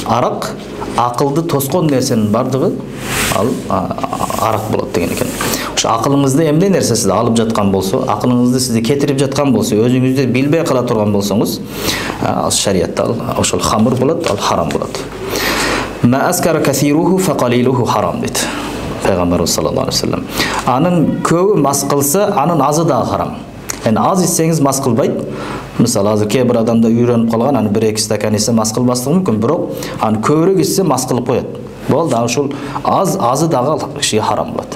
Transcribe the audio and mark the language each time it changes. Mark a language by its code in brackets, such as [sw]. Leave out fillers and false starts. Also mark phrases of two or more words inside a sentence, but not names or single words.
[ky] Арак акылды тоскон нерсенин бардыгы ал арак болот деген экен. Ошо акылыңызды эмне нерсе сизди алып жаткан болсо, акылыңызды сизди кетирип жаткан болсо, өзүңүздү билбей кала турган болсоңуз, ал шариатта ошол хамыр болот, ал харам болот. [ar] ما أسكر كثيره فقليله حرام [ky] дейт пайгамбарыбыз [ar] صلى الله عليه وسلم. [ky] Анын көбү мас кылса, анын азы да харам. Аз ичсеңиз мас кылбайт. Мисалы азыр кээ бир адамда үйрөнүп калган, аны 1-2 стакан ичсе мас кылбаслыгы мүмкүн, бирок аны көбүрөөк ичсе мас кылып коет. Болду, ошол азы дагы кишиге харам болот.